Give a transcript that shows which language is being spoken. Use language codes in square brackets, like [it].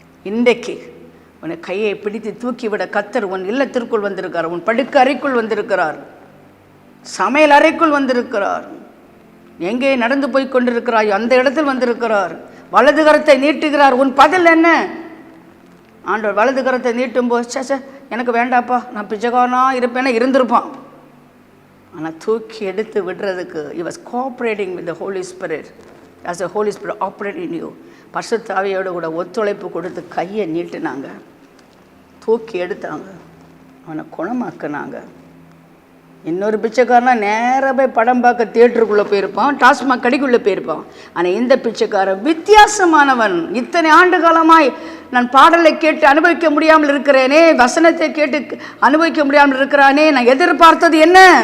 [ta] இன்றைக்கு உன்னை கையை பிடித்து தூக்கிவிட கர்த்தர் உன் இல்லத்திற்குள் வந்திருக்கிறார், உன் படுக்க அறைக்குள் வந்திருக்கிறார், சமையல் அறைக்குள் வந்திருக்கிறார். எங்கே நடந்து போய் கொண்டிருக்கிறாய் அந்த இடத்தில் வந்திருக்கிறார். வலது கரத்தை நீட்டுகிறார். உன் பதில் என்ன? ஆண்டவர் வலது கரத்தை நீட்டும் போது, சே எனக்கு வேண்டாப்பா, நான் பிச்சைக்காரனா இருப்பேன்னா இருந்திருப்பான். ஆனால் தூக்கி எடுத்து விடுறதுக்கு [en] he was cooperating with the Holy Spirit, as the Holy Spirit operated in you. [ta] பரிசுத்த ஆவியோடு கூட ஒத்துழைப்பு கொடுத்து கையை நீட்டினாங்க, தூக்கி எடுத்தாங்க, அவனை குணமாக்குனாங்க. இன்னொரு பிச்சைக்காரனா நேராக போய் படம் பார்க்க தியேட்டருக்குள்ளே போயிருப்பான், டாஸ்மாக் கடைக்குள்ளே போயிருப்பான். ஆனால் இந்த பிச்சைக்காரன் வித்தியாசமானவன். இத்தனை ஆண்டு காலமாய் நான் பாடலை கேட்டு அனுபவிக்க முடியாமல் இருக்கிறேனே, வசனத்தை கேட்டு அனுபவிக்க முடியாமல் இருக்கிறானே, நான் எதிர்பார்த்தது என்ன?